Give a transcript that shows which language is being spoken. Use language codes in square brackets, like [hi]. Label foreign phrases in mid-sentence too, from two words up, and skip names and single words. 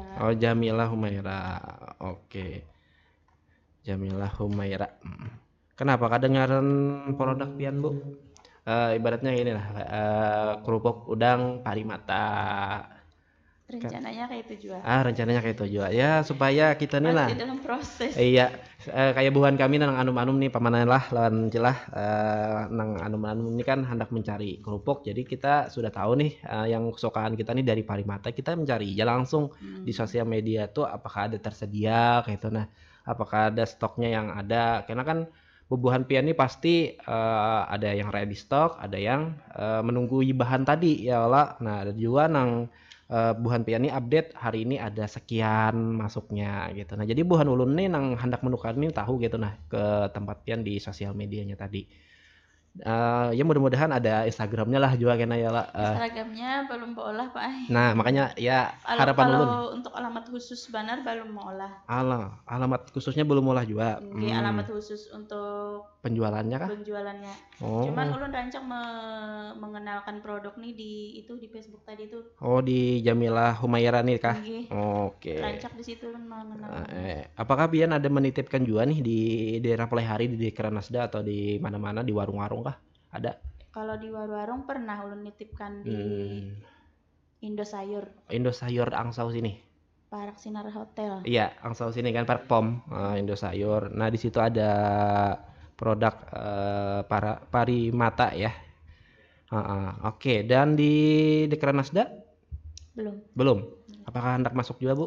[id] Oh, Jamilah Humaira. Oke. Jamilah Humaira. [bjn] Kenapa kedengaran produk pian, Bu? [id] Ibaratnya ini lah, kerupuk udang parimata. Rencananya kayak itu juga. Rencananya kayak itu juga. Ya, supaya kita nih lah. Masih dalam proses. Iya, [bjn] kayak buhan kami nang anum-anum nih pamanan lah lawan celah nang anum-anum ini kan hendak mencari kerupuk. [id] Jadi kita sudah tahu nih yang kesukaan kita nih dari parimata, kita mencari ya langsung di sosial media tuh apakah ada tersedia kayak itu. Nah, apakah ada stoknya yang ada. [bjn] Karena kan bubuhan pian ini pasti ada yang [en] ready stock, [id] ada yang menunggu bahan tadi ya lah. [bjn] Nah, ada juga nang buhan pian ini update hari ini ada sekian masuknya gitu. Nah, jadi buhan ulun nih nang hendak menukar ini tahu gitu nah ke tempat pian di sosial medianya tadi. [id] Ya mudah-mudahan ada Instagramnya lah juga kena ya lah. [bjn] Instagramnya belum beolah Pak. Nah, makanya ya harapan ulun. Kalau untuk alamat khusus banar belum mau olah. Alamat khususnya belum olah juga. [id] Alamat khusus untuk penjualannya kah? Penjualannya. Oh. [bjn] Cuman ulun rancang mengenalkan produk nih di Facebook tadi tuh. [id] Oh, di Jamilah Humaira nih kah? Oke. [bjn] Rancak di situ ulun mengenalkan. Apakah pian ada menitipkan juga nih di daerah Pelehari di Keranasda atau di mana-mana di warung-warung kah? Ada? Kalau di warung pernah ulun nitipkan di Indosayur. [id] Indosayur Angsau sini. Park Sinar Hotel. Iya, Angsau sini kan Park POM, Indosayur. Nah, di situ ada produk parimata ya. Oke, dan di Dekranasda? Belum. Apakah hendak masuk juga, Bu?